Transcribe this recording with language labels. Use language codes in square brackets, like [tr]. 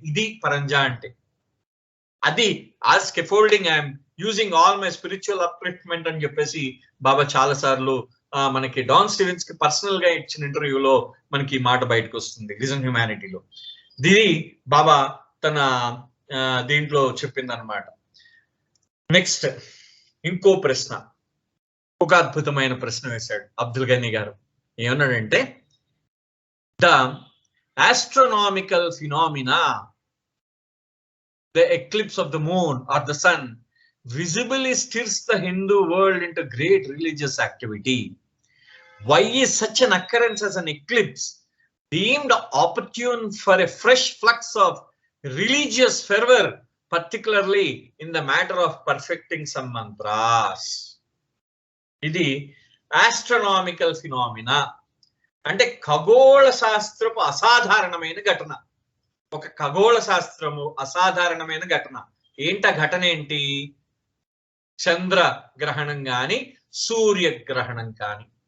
[te] ఇది పరంజా అంటే. అది ఆ [en] scaffolding I'm using all my spiritual upliftment [te] అని చెప్పేసి బాబా చాలా సార్లు మనకి డాన్ స్టీవెన్స్ కి పర్సనల్ గా ఇచ్చిన ఇంటర్వ్యూలో మనకి ఈ మాట బయటకు వస్తుంది, రీజన్ హ్యుమానిటీలో. దీని బాబా తన దీంట్లో చెప్పింది అనమాట. నెక్స్ట్ ఇంకో ప్రశ్న, ఒక అద్భుతమైన ప్రశ్న వేశాడు అబ్దుల్ గనీ గారు. ఏమన్నాడంటే, [en] The astronomical phenomena, the eclipse of the moon or the sun visibly stirs the Hindu world into great religious activity. Why is such an occurrence as an eclipse deemed opportune for a fresh flux of religious fervor, particularly in the matter of perfecting some mantras? [te] ఇది astronomical phenomena అంటే ఖగోళ శాస్త్రపు అసాధారణమైన ఘటన. ఒక ఖగోళ శాస్త్రము అసాధారణమైన ఘటన. ఏంట ఘటన ఏంటి? చంద్ర గ్రహణం కానీ సూర్యగ్రహణం కానీ.